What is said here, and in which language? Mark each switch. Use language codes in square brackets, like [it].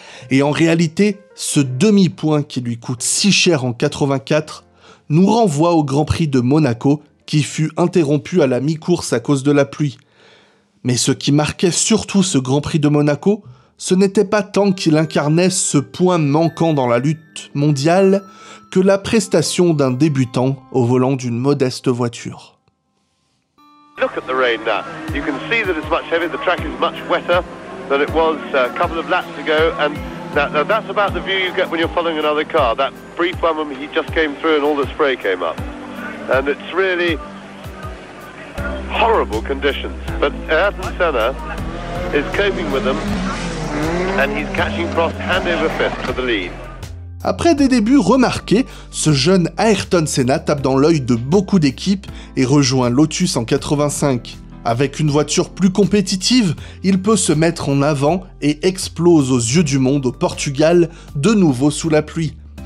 [fr] Et en réalité, ce demi-point qui lui coûte si cher en 84 nous renvoie au Grand Prix de Monaco qui fut interrompu à la mi-course à cause de la pluie. Mais ce qui marquait surtout ce Grand Prix de Monaco, ce n'était pas tant qu'il incarnait ce point manquant dans la lutte mondiale que la prestation d'un débutant au volant d'une modeste voiture. [en] Look at the rain now. You can see that it's much heavier, the track is much wetter than it was a couple of laps ago, and now that's about the view you get when you're following another car. That brief one when he just came through and all the spray came up. And it's really horrible conditions. But Ayrton Senna is coping with them and he's catching Prost hand over fist for the lead. [fr] Après des débuts remarqués, ce jeune Ayrton Senna tape dans l'œil de beaucoup d'équipes et rejoint Lotus en 85. Avec une voiture plus compétitive, il peut se mettre en avant et explose aux yeux du monde au Portugal, de nouveau sous la pluie.